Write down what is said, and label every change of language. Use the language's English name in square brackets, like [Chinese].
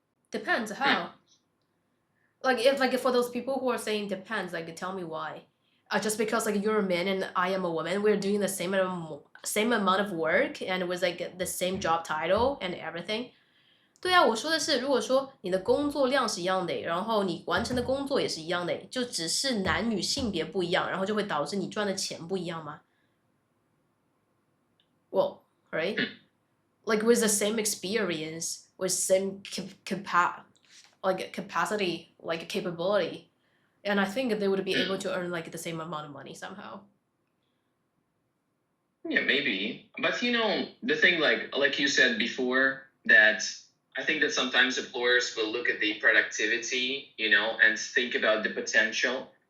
[English] Depends how. Like if for those people who are saying depends, like tell me why. Just because like you're a man and I am a woman, we're doing the same amount of work and with like the same job title and everything. [Chinese] 对啊，我说的是，如果说你的工作量是一样的，然后你完成的工作也是一样的，就只是男女性别不一样，然后就会导致你赚的钱不一样吗？ [English] Well, right? Like with the same experience, with same capacity, like capability, and I think they would be able to earn like the same amount of money somehow. Yeah, maybe. But the thing like you said before, that I think that sometimes employers will look at the productivity, and think about the potential.